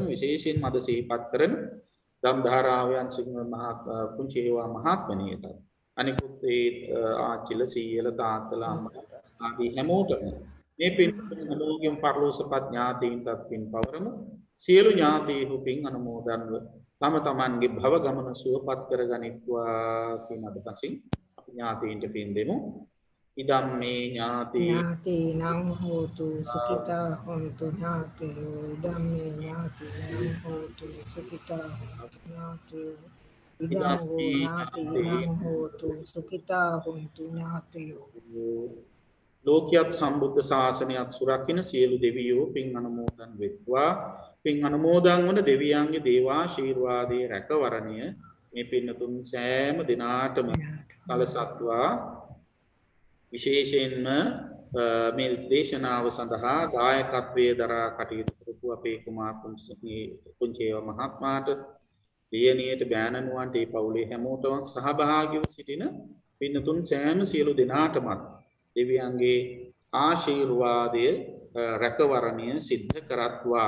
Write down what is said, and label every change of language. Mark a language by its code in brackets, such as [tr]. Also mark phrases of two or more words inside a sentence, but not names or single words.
[si] විශේෂයෙන් මද සිහිපත් කරන ධම්ධාරාවයන් සිංහ පුංචිහේවා මහත්මණියට, අනිකුත් ඒ ආච්චිල සීයල තාත්තලා ආදී හැමෝටම මේ පින් අනුමෝදන් පරලෝසපත් ඥාතීන්ටත් පින් පවරමු. සියලු ඥාතීහු පින් අනුමෝදන්ව තම තමන්ගේ භව ගමන සුවපත් කරගනිත්වා කියන අදහසින් අපි ඥාතීන්ට පින් දෙමු. [pi] ඉදම්මේ ඥාතීනං හෝතු සුඛිතා හොන්තු ඥාතයෝ. ඉදම්මේ ඥාතීනං හෝතු සුඛිතා හොන්තු ඥාතයෝ. ඉදං වූ ඥාති ඉදං හෝතු සුඛිතා හොන්තු ඥාතයෝ. [si] ලෝකයක් සම්බුද්ධ ශාසනයත් සුරකින්න සියලු දෙවියෝ පින් අනුමෝදන් වෙත්වා. පින් අනුමෝදන් වන දෙවියන්ගේ දේවාශීර්වාදයේ රැකවරණය මේ පින්නතුන් සෑම දිනාටම සලසත්වා. විශේෂයෙන්ම මේ දේශනාව සඳහා දායකත්වයේ දරා කටයුතු කරපු අපේ කුමාර පුංචේව මහත්මයාට, දියණියට, බෑණනුවන්ට, ඒ පවුලේ හැමෝටම සහභාගීව සිටින පින්නතුන් සෑම සියලු දෙනාටම දෙවියන්ගේ ආශීර්වාදය රැකවරණය සිද්ධ කරත්වා.